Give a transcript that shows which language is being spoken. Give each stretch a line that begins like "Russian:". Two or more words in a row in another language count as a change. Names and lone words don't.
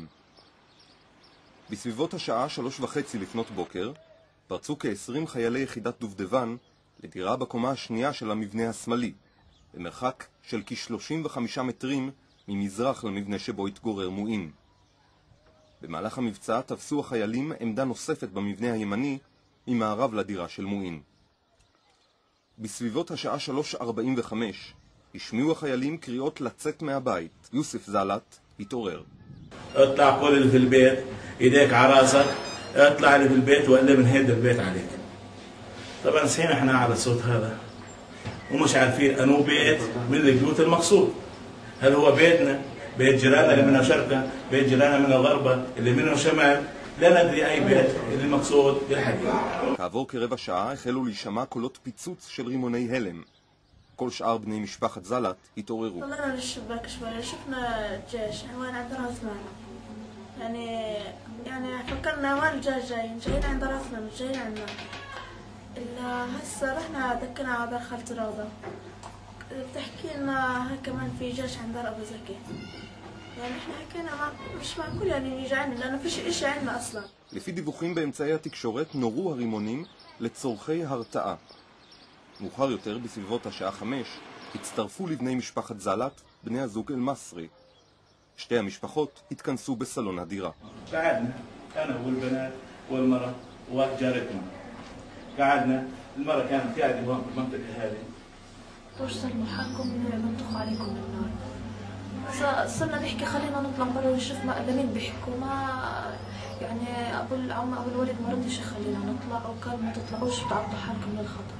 Hebrew: בסביבות השעה 3:30 לפנות בוקר פרצו כ-20 חיילי יחידת דובדבן לדירה בקומה השנייה של המבנה השמאלי, במרחק של כ-35 מטרים ממזרח למבנה שבו התגורר מועין. במהלך המבצע תפסו החיילים עמדה נוספת במבנה הימני ממערב לדירה של מועין. בסביבות השעה 3:45 השמיעו החיילים קריאות לצאת מהבית. יוסף זלת התעורר.
Arabic: اطلع كل اللي في البيت ايديك على راسك اطلع اللي في البيت وقلب من هيدا البيت عليك. طبعا صحينا احنا على الصوت هذا ومش عارفين انو بيت من البيوت المقصود. هل هو بيتنا بيت جيراننا اللي منه شرقه بيت جيراننا منه غربه اللي منه شمال لا ندري اي بيت اللي المقصود بالحقيقه.
Hebrew: כעבור כרבע שעה החלו להישמע קולות פיצוץ של רימוני הלם. כל שאר בני משפחת זלת התעוררו.
Arabic: طلعنا للشباك شوي شفنا الجيش وين عند راسنا يعني فكرنا وين الجيش جايين عند راسنا مش جايين عندنا إلا هسه رحنا دكنا على دار خالتي روضة بتحكي لنا كمان في جيش عند دار أبو زكي يعني احنا حكينا مش معقول يعني يجي عندنا لأنه فيش إشي عندنا أصلا.
Hebrew: לפי דיווחים באמצעי התקשורת נורו הרימונים לצורכי הרתעה. מאוחר יותר, בסביבות השעה 5, הצטרפו לבני משפחת זלת, בני הזוג אל מסרי. שתי המשפחות התכנסו בסלון הדירה.
Arabic: قعدنا أنا والبنات والمرأة وجارتنا. قعدنا المرأة كانت قاعدة هون في المنطقة هذه. وش صار محلكم بنطخوا عليكم بالنار؟ صرنا نحكي خلينا نطلع برا ونشوف مين بيحكوا ما يعني أبو الولد ما رضيش يخلينا نطلع وقال ما تطلعوش بتعرضوا حالكم للخطر.